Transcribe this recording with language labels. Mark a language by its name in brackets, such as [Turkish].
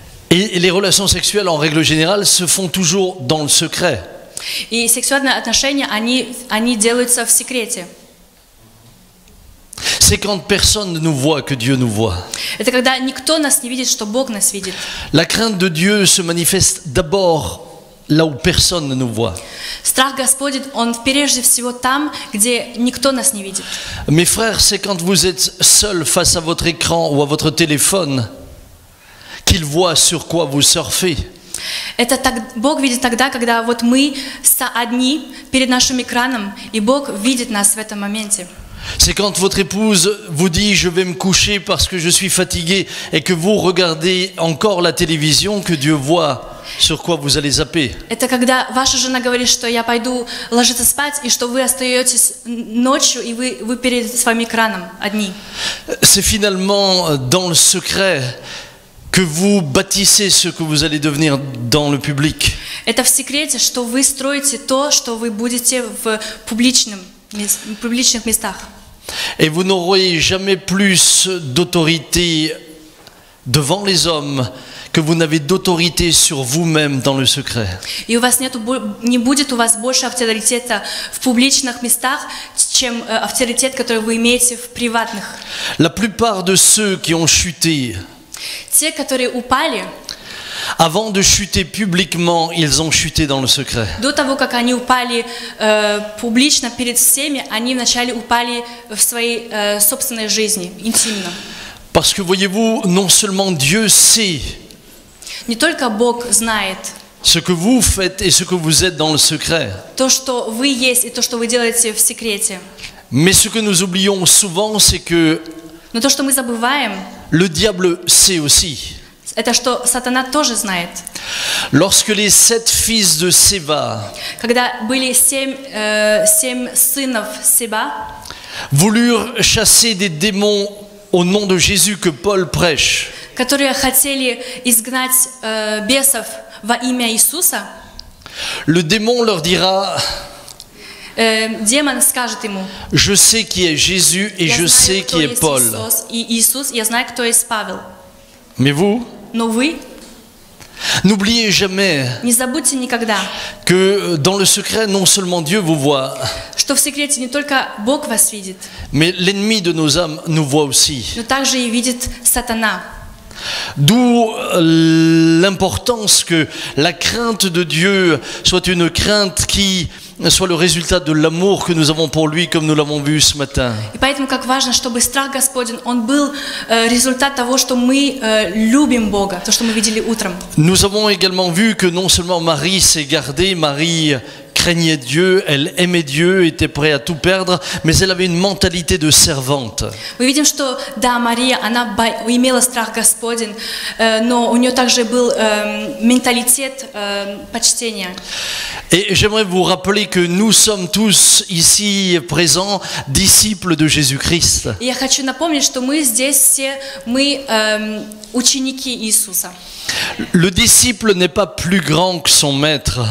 [French] Et les relations sexuelles, en règle générale, se font toujours dans le secret. [Russian] И сексуальные отношения, они делаются в секрете. [French] C'est quand personne ne nous voit que Dieu nous voit. [Russian] Это когда никто нас не видит, что Бог нас видит. [French] La crainte de Dieu se manifeste d'abord là où personne ne nous voit. [Russian] Страх Господень, он прежде всего там, где никто нас не видит. [French] Mes frères, c'est quand vous êtes seul face à votre écran ou à votre téléphone qu'il voit sur quoi vous surfez. [Russian] Это так, Бог видит тогда, когда вот мы одни перед нашим экраном, и Бог видит нас в этом моменте. [French] C'est quand votre épouse vous dit « je vais me coucher parce que je suis fatigué » et que vous regardez encore la télévision que Dieu voit sur quoi vous allez zapper. [Russian] Это когда ваша жена говорит, что я пойду ложиться спать, и что вы остаетесь ночью, и вы перед своим экраном одни. [French] C'est finalement dans le secret que vous bâtissez ce que vous allez devenir dans le public. [Russian] Это в секрете, что вы строите то, что вы будете в публичных местах. [French] Et vous n'aurez jamais plus d'autorité devant les hommes que vous n'avez d'autorité sur vous-même dans le secret. [Russian] И у вас не будет у вас больше авторитета в публичных местах, чем авторитет, который вы имеете в приватных. [French] La plupart de ceux qui ont chuté, [Russian] Те, которые упали, [French] avant de chuter publiquement, ils ont chuté dans le secret. [Russian] до того, как они упали публично перед всеми, они вначале упали в своей собственной жизни, интимно. [French] Parce que voyez-vous, non seulement Dieu sait [Russian] Не только Бог знает [French] ce que vous faites et ce que vous êtes dans le secret, [Russian] то, что вы есть, и то, что вы делаете в секрете. [French] mais ce que nous oublions souvent, c'est que [Russian] Но то, что мы забываем, [French] le diable sait aussi. [Russian] это что сатана тоже знает. [French] Lorsque les 7 fils de Séba [Russian] Когда были 7 сынов Себа, [French] voulurent chasser des démons au nom de Jésus que Paul prêche, [Russian] которые хотели изгнать бесов во имя Иисуса, [French] le démon leur dira [Russian] демон скажет ему: [French] je sais qui est Jésus et [Russian] я [French] je sais [Russian] знаю, кто [French] qui est [Russian] есть [French] Paul. [Russian] Иисус, я знаю, кто есть Павел. [French] Mais vous, [Russian] Но вы [French] n'oubliez jamais [Russian] не забудьте никогда, [French] que dans le secret, non seulement Dieu vous voit, [Russian] что в секрете не только Бог вас видит, [French] mais l'ennemi de nos âmes nous voit aussi. [Russian] но также и видит сатана. [French] D'où l'importance que la crainte de Dieu soit une crainte qui soit le résultat de l'amour que nous avons pour lui, comme nous l'avons vu ce matin. [Russian] И поэтому как важно, чтобы страх Господень, он был результат того, что мы любим Бога, то, что мы видели утром. [French] Nous avons également vu que non seulement Marie s'est gardée, Marie craignait Dieu, elle aimait Dieu, était prête à tout perdre, mais elle avait une mentalité de servante. [Russian] Мы видим, что да, Мария, она имела страх Господень, но у нее также был менталитет почтения. [French] Et j'aimerais vous rappeler que nous sommes tous ici présents disciples de Jésus-Christ. [Russian] И я хочу напомнить, что мы здесь все, мы ученики Иисуса. [French] Le disciple n'est pas plus grand que son maître,